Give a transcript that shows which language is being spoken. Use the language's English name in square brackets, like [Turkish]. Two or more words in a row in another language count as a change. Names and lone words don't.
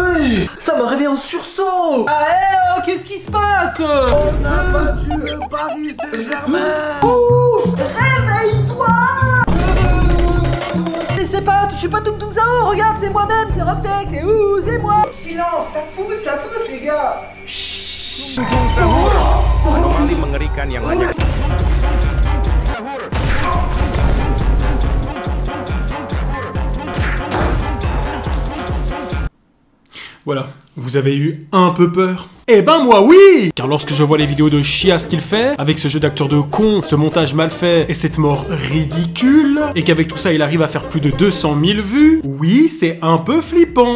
[French] Hey, ça m'a réveillé en sursaut. Ah oh, qu'est-ce qui se passe? On a battu le Paris Saint-Germain. Réveille-toi. Je suis pas Tung Tung Sao, regarde, c'est moi-même, c'est Robtech, c'est où, c'est moi. Silence, ça pousse les gars. Chut. Tung tung sahur. [Indonesian] Anomali mengerikan yang banyak. [French] Voilà, vous avez eu un peu peur? Eh ben moi oui! Car lorsque je vois les vidéos de chiasse qu'il fait, avec ce jeu d'acteur de con, ce montage mal fait et cette mort ridicule, et qu'avec tout ça il arrive à faire plus de 200 000 vues, oui, c'est un peu flippant.